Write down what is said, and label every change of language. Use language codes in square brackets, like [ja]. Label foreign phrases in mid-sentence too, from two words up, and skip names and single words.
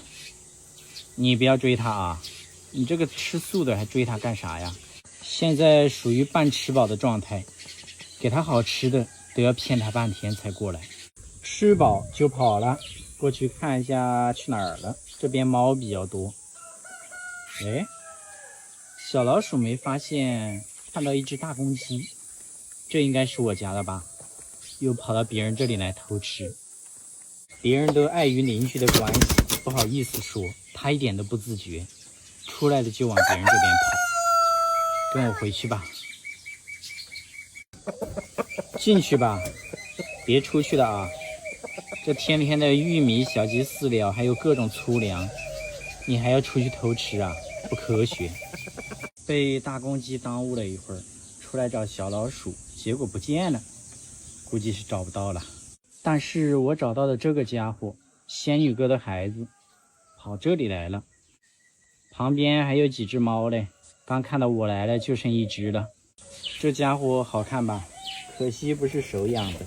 [zh] 你不要追他啊！你這個吃素的還追他幹啥呀？現在屬於半吃飽的狀態，給他好吃的都要騙他半天才過來。吃飽就跑了，過去看一下去哪兒了。這邊貓比較多。哎，小老鼠沒發現，看到一隻大公雞，這應該是我家的吧？又跑到別人這裡來偷吃。別人都礙於鄰居的關係，不好意思說，他一點都不自覺，出來了就往別人這邊跑。跟我回去吧，進去吧，別出去了啊！這天天的玉米、小雞飼料，還有各種粗糧，你還要出去偷吃啊？不科學。被大公雞耽誤了一會兒，出來找小老鼠，結果不見了，估計是找不到了。但是我找到的這個家伙，仙女哥的孩子，跑這裡來了，旁邊還有幾隻貓嘞。剛看到我來了，就剩1隻了。這家伙好看吧？可惜不是手養的。